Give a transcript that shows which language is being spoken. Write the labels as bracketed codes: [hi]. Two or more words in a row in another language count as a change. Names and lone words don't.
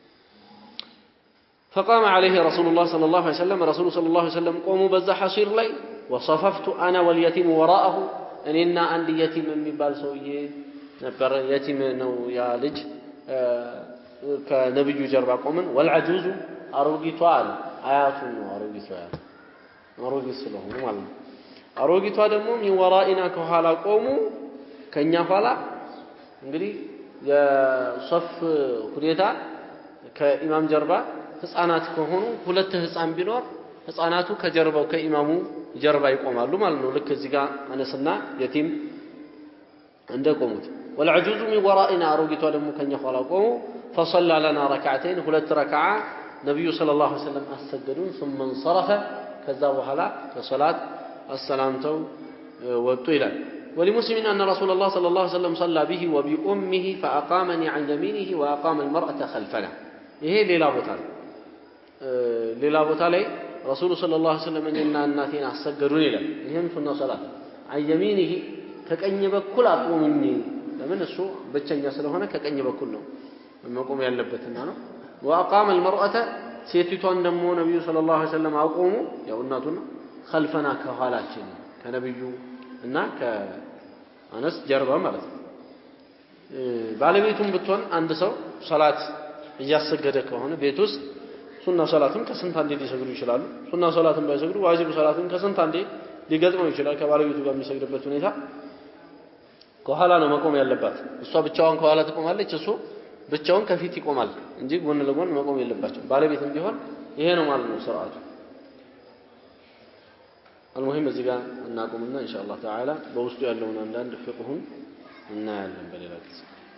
[ar] فقام عليه رسول الله صلى الله عليه وسلم رسول صلى الله عليه وسلم قوموا بذا حصير لي وصففت انا واليتيم وراءه اننا عند يتيم [am] የሚባል ሰውዬ ነበር [ar] يتيم [am] ነው ያ ልጅ ከነብዩ ጀርባ ቆመን والعجوز አሮጊቷ አያቱ ነው አሮጊት ስለሆነ ማለት ነው አሮጊቷ ደግሞ [ar] من ورائنا [am] ከኋላ ቆሙ ከኛ ኋላ እንግዲህ የሶፍ ሁኔታ ከኢማም ጀርባ ህፃናት ከሆኑ ሁለት ህፃን ቢኖር ህፃናቱ ከጀርባው ከኢማሙ ጀርባ ይቆማሉ ማለት ነው ልክ እዚህ ጋር አነስና የቲም እንደቆሙት [ar] والعجوز من ورائنا [am] አሮጊቷ ደግሞ ከኛ ኋላ ቆሙ [ar] فصلى لنا ركعتين [am] ሁለት ረካዓ ነብዩ ሰለላሁ ዐለይሂ ወሰለም አሰገዱን [ar] ثم انصرف [am] ከዛ በኋላ ለሶላት السلامتو ወጡ ይላል [ar] ولمسلم أن رسول الله صلى الله عليه وسلم صلى به وبأمه فأقامني عن يمينه وأقام المرأة خلفنا [am] ይሄ ሌላ ቦታ ላይ ረሱል ሰለላሁ ዐለይሂ ወሰለም እና እናቴን አሰገዱን ይላል ይሄም ሱና ሶላት [ar] عن يمينه [am] ከቀኝ በኩል አቆሙኝ ለምን እሱ ብቸኛ ስለሆነ ከቀኝ በኩል ነው መቆም ያለበትና ነው [ar] وأقام المرأة [am] ሴቲቷን ደግሞ ነብዩ ሰለላሁ ዐለይሂ ወሰለም አቆሙ ያው እናቱና خلفنا ከኋላችን ከነብዩ እና ከአነስ ጀርባ ማለት ነው ባለቤቱም ብትሆን አንድ ሰው ሶላት እያሰገደ ከሆነ ቤት ውስጥ ሱና ሶላቱን ከስንት አንዴ ሊሰግዱ ይችላሉ ሱና ሶላቱን ባይሰግዱ ዋጅብ ሶላቱን ከስንት አንዴ ሊገጥመው ይችላል ከባለቤቱ ጋር የሚሰግድበት ሁኔታ ከኋላ ነው መቆም ያለባት እሷ ብቻዋን ከኋላ ትቆማለች እሱ ብቻውን ከፊት ይቆማል እንጂ ጎን ለጎን መቆም የለባቸው ባለቤትም ቢሆን ይሄ ነው ማለት ነው ሥርዓቱ المهم እዚህ ጋር እናቆምና ኢንሻአላህ ተዓላ በውስጡ ያለውን አንዳንድ ፍቅሁን እናያለን በሌላ ጊዜ